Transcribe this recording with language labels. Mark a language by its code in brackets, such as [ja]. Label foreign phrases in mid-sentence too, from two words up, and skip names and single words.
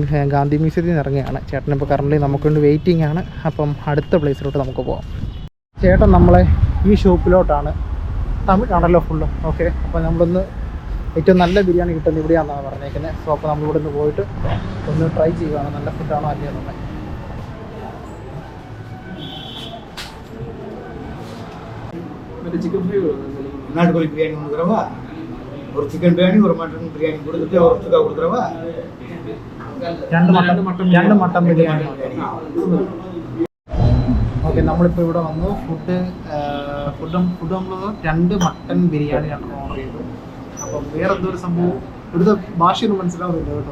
[ml] ഗാന്ധി മ്യൂസിയത്തിൽ നിന്ന് ഇറങ്ങുകയാണ്. ചേട്ടൻ ഇപ്പോൾ കറൻ്റ് നമുക്ക് വേണ്ടി വെയിറ്റിംഗ് ആണ്. അപ്പം അടുത്ത പ്ലേസിലോട്ട് നമുക്ക് പോകാം. ചേട്ടൻ നമ്മളെ ഈ ഷോപ്പിലോട്ടാണ്, തമിഴാണല്ലോ ഫുള്ള്. ഓക്കെ, അപ്പോൾ നമ്മളൊന്ന് ഏറ്റവും നല്ല ബിരിയാണി കിട്ടുന്നത് ഇവിടെയാണെന്നാണ് പറഞ്ഞേക്കുന്നത്. സോ അപ്പോൾ നമ്മളിവിടെ നിന്ന് പോയിട്ട് ഒന്ന് ട്രൈ ചെയ്യുകയാണ്, നല്ല ഫുഡാണോ അല്ലയോ എന്നുള്ളത്. [ta] நாட்டுக்கோழி பிரியாணி ஒன்று தரவா, ஒரு சிக்கன் பிரியாணி, ஒரு மட்டன் பிரியாணி கொடுத்துட்டு ஒரு சுக்கா கொடுத்துறவா, [ml] രണ്ട് മട്ടൻ ബിരിയാണി. ഓക്കെ, നമ്മളിപ്പോൾ ഇവിടെ വന്നു. ഫുഡ് നമ്മൾ 2 മട്ടൻ ബിരിയാണിയാണ് ഓർഡർ ചെയ്തത്. അപ്പം വേറെ എന്തോ ഒരു സംഭവം ഇവിടുത്തെ ഭാഷയൊന്നും മനസ്സിലാവുന്നില്ല കേട്ടോ.